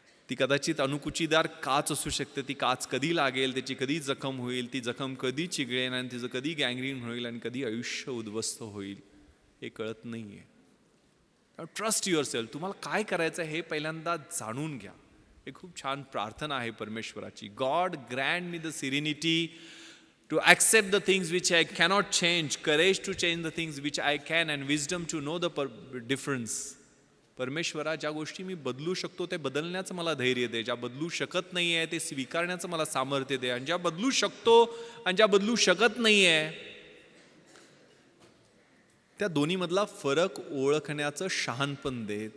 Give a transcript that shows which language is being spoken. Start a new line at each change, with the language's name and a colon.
Marathi: ती कदाचित अणुकुचीदार काच असू शकते. ती काच कधी लागेल, त्याची कधी जखम होईल, ती जखम कधी चिघळेल, आणि तिचं कधी गँग्रीन होईल, आणि कधी आयुष्य उद्ध्वस्त होईल हे कळत नाही आहे.
English: Trust yourself.
Marathi: तुम्हाला काय करायचं आहे हे पहिल्यांदा जाणून घ्या. हे खूप छान प्रार्थना आहे परमेश्वराची.
English: God grant me the serenity to accept the things which I cannot change, courage to change the things which I can, and wisdom to know the difference.
Marathi: परमेश्वरा, ज्या गोष्टी मी बदलू शकतो ते बदलण्याचं मला धैर्य दे, ज्या बदलू शकत नाही आहे ते स्वीकारण्याचं मला सामर्थ्य दे, आणि ज्या बदलू शकतो आणि ज्या बदलू शकत नाही आहे त्या दोन्हीमधला फरक ओळखण्याचं शहाणपण दे.